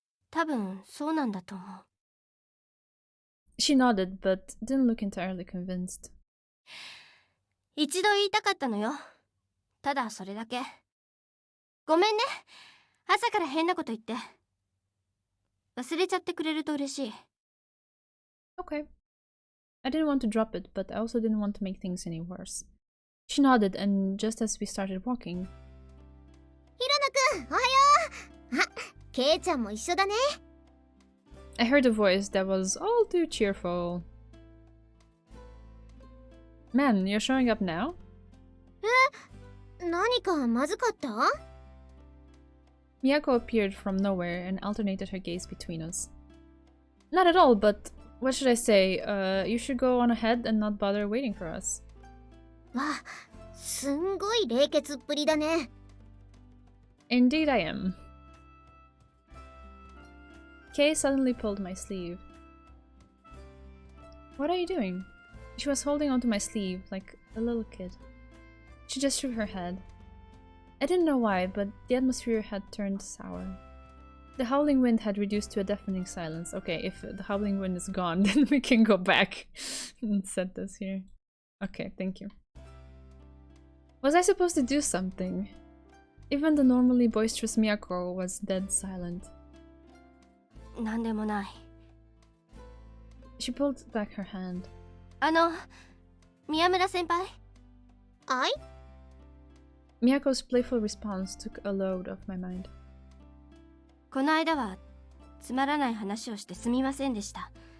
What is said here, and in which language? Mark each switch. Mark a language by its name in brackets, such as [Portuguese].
[Japanese] 多分そうなんだと思う。 [English] She nodded, but didn't look entirely convinced. [Japanese] 一度言いたかったのよ。ただそれだけ。ごめんね。朝から変なこと言って。忘れちゃってくれると嬉しい。 [English] Okay. I didn't want to drop it, but I also didn't want to make things any worse. She nodded, and just as we started walking... [Japanese] ひろなくん、おはよう。あ、ケイちゃんも一緒だね。 [English] I heard a voice that was all too cheerful. Man, you're showing up now? [Japanese] 何かまずかった？ [English] Miyako appeared from nowhere and alternated her gaze between us. Not at all, but what should I say? You should go on ahead and not bother waiting for us. [Japanese] わ、すんごい冷血っぷりだね。 [English] Indeed I am. Kay suddenly pulled my sleeve. What are you doing? She was holding onto my sleeve like a little kid. She just shook her head. I didn't know why, but the atmosphere had turned sour. The howling wind had reduced to a deafening silence. Okay, if the howling wind is gone, then we can go back and set this here. Okay, thank you. Was I supposed to do something? Even the normally boisterous Miyako was dead silent. [Japanese] なんでもない。 [English] She pulled back her hand. [Japanese] 宮村先輩。あい？ [English] Miyako's playful response took a load off my mind. [Japanese] この間はつまらない話をしてすみませんでした。